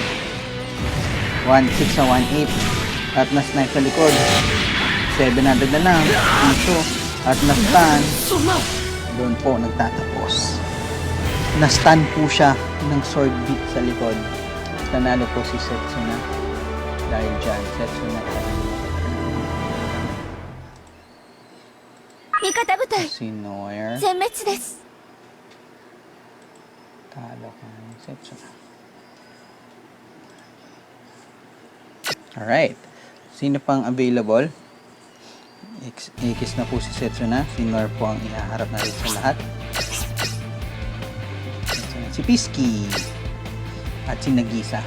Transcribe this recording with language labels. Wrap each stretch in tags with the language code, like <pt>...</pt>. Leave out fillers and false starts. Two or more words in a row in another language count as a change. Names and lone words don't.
<tl>1-6 sa 1-8. At na-snipe sa likod. 700 na lang. Ito. At na-stun. Doon po nagtatapos. Na-stun po siya ng</tl> <en>sword beat</en> <tl>sa likod. Nanalo po si Setsuna. Dahil dyan, Setsuna.</tl> <ja>味方部隊</ja> <tl>Si Noir.</tl> <ja>全滅です。</ja> <tl>Talo ka ng Setsuna. Alright. Sino pang available? Ikis na po si Setsuna. Si Noir po ang ihaharap natin sa lahat. Si Pisky. At si Nagisa.</tl>